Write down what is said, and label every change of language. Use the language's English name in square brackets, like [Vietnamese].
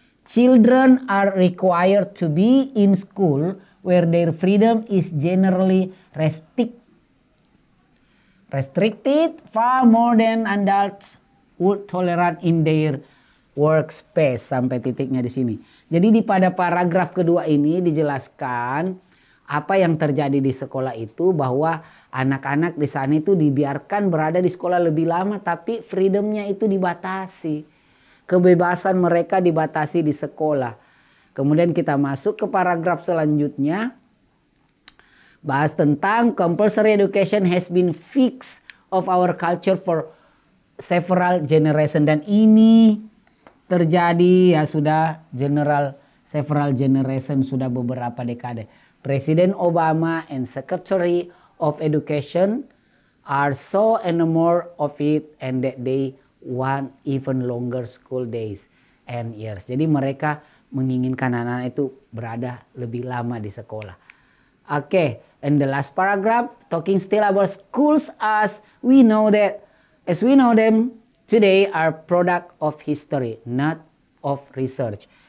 [English] Children are required to be in school where their freedom is generally restricted far more than adults would tolerate in their workspace. [Indonesian] Sampai titiknya di sini. Jadi pada paragraf kedua ini dijelaskan apa yang terjadi di sekolah itu, bahwa anak-anak di sana itu dibiarkan berada di sekolah lebih lama tapi freedomnya itu dibatasi. Kebebasan mereka dibatasi di sekolah. Kemudian kita masuk ke paragraf selanjutnya. Bahas tentang [English] compulsory education has been fixed of our culture for several generation. [Indonesian] Dan ini terjadi ya sudah [English] several generation, [Indonesian] sudah beberapa dekade. [English] Presiden Obama and Secretary of Education are so enamored of it and that they want even longer school days and years. [Indonesian] Jadi mereka menginginkan anak-anak itu berada lebih lama di sekolah. [English] Okay, and the last paragraph talking still about schools as we know them today are product of history, not of research.